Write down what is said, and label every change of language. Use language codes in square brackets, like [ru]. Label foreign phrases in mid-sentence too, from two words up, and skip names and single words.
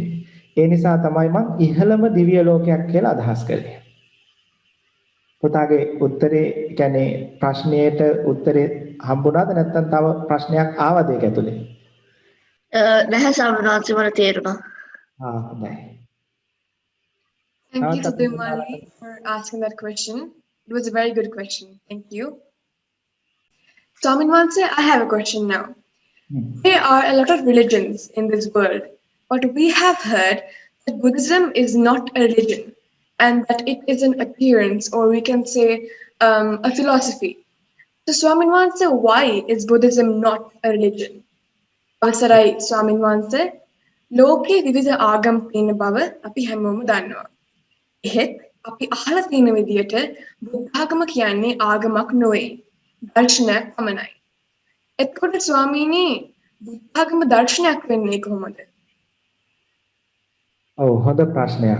[si] ඒ නිසා තමයි මම ඉහළම දිව්‍ය ලෝකයක් කියලා අදහස් කළේ. පුතාගේ උත්තරේ කියන්නේ ප්‍රශ්නයට උත්තරේ හම්බුණාද නැත්නම් තව ප්‍රශ්නයක් ආවද ඒක ඇතුලේ? නැහැ ස්වාමීන් වහන්සේ මට තේරුණා. හොඳයි. [en] Thank you, Sudhimali, for asking that question. It was a very good question. Thank you. [si] ස්වාමීන් වහන්සේ, [en] I have a question now. There are a lot of religions in this world, but we have heard that Buddhism is not a religion and that it is an appearance, or we can say a philosophy. So [si] ස්වාමීන් වහන්සේ, [en] why is Buddhism not a religion? [si] අවසරයි ස්වාමීන් වහන්සේ, ලෝකේ විවිධ ආගම් තියෙන බව අපි හැමෝම දන්නවා. එහෙත් අපි අහලා තියෙන විදිහට බුද්ධාගම කියන්නේ ආගමක් නොවේ. දර්ශනයක් පමණයි. එතකොට ස්වාමීනි බුද්ධාගම දර්ශනයක් වෙන්නේ කොහොමද? ඔව් හොඳ ප්‍රශ්නයක්.